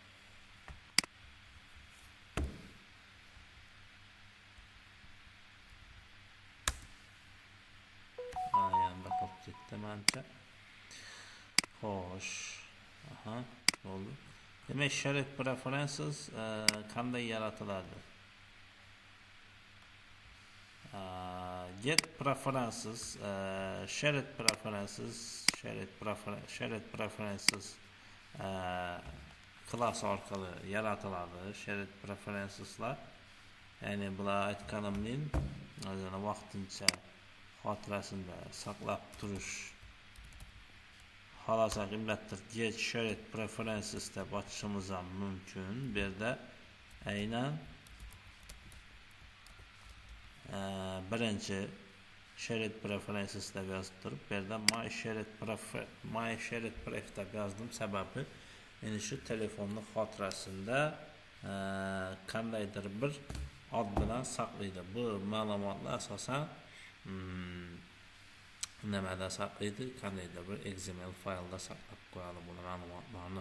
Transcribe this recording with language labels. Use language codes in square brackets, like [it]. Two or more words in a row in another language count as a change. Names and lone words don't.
[uz] Yana qolib ketdi menimcha. Xo'sh. Aha, bo'ldi. Demak, [en] shared preferences [uz] qanday yaratiladi? [en] Get preferences, shared preferences class [uz] orqali yaratiladi. [en] Shared preferenceslar, [uz] ya'ni bular aytganimning o'zini vaqtincha xotirasida saqlab turish xohlasa qimmatdir. [en] Get shared preferences [uz] deb ochishimiz ham mumkin. Bu yerda aynan birinchi [en] shared preferences [uz] deb yozib turib, bu yerda [en] my shared pref [uz] deb yozdim. Sababi endi shu telefonni xotirasida qandaydir bir od bilan saqlaydi. Bu ma'lumotlar asosan nimada saqlaydi? Qandaydir bir XML faylda saqlab qo'yadi bu ma'lumotlarni.